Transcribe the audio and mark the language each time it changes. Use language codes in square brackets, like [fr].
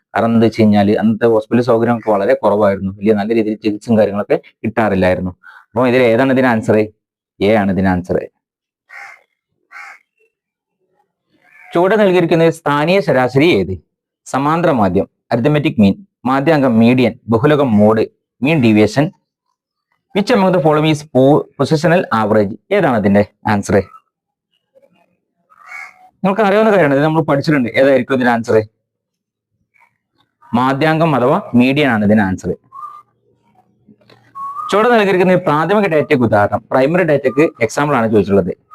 [ml] കാരണം എന്താ വെച്ച് കഴിഞ്ഞാൽ അന്നത്തെ ഹോസ്പിറ്റൽ സൗകര്യമൊക്കെ വളരെ കുറവായിരുന്നു. വലിയ നല്ല രീതിയിൽ ചികിത്സയും കാര്യങ്ങളൊക്കെ കിട്ടാറില്ലായിരുന്നു. അപ്പോൾ ഇതിൽ ഏതാണ് ഇതിന് ആൻസർ? എ ആണ് ഇതിന് ആൻസർ. ചുവടെ നൽകിയിരിക്കുന്ന സ്ഥാനീയ ശരാശരി ഏത്? സമാന്തര മാധ്യം, arithmetic mean, മാധ്യാങ്കം median, ബഹുലകം mode, mean deviation. [en] Which among the following is positional average? [ml] ഏതാണ് ഇതിന്റെ ആൻസർ? നിങ്ങൾക്ക് അറിയാവുന്ന കാര്യമാണ്, ഇത് നമ്മൾ പഠിച്ചിട്ടുണ്ട്. ഏതായിരിക്കും ഇതിന്റെ ആൻസർ? മാധ്യാങ്കം അഥവാ മീഡിയൻ ആണ് ഇതിന് ആൻസർ. ചുവടെ നൽകിയിരിക്കുന്ന പ്രാഥമിക ഡാറ്റയ്ക്ക് ഉദാഹരണം, പ്രൈമറി ഡാറ്റയ്ക്ക് എക്സാമ്പിൾ ആണ് ചോദിച്ചിട്ടുള്ളത്.